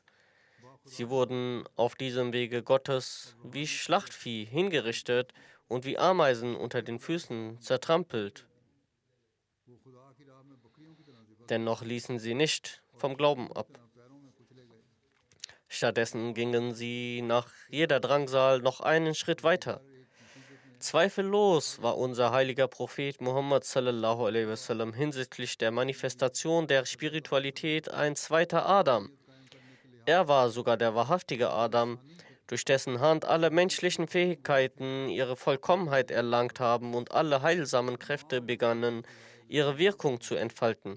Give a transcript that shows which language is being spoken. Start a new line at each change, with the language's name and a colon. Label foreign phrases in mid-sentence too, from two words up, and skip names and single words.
German: Sie wurden auf diesem Wege Gottes wie Schlachtvieh hingerichtet und wie Ameisen unter den Füßen zertrampelt. Dennoch ließen sie nicht vom Glauben ab. Stattdessen gingen sie nach jeder Drangsal noch einen Schritt weiter. Zweifellos war unser heiliger Prophet Muhammad
Arabic: صلى الله عليه وسلم
German: hinsichtlich der Manifestation der Spiritualität ein zweiter Adam. Er war sogar der wahrhaftige Adam, durch dessen Hand alle menschlichen Fähigkeiten ihre Vollkommenheit erlangt haben und alle heilsamen Kräfte begannen, ihre Wirkung zu entfalten.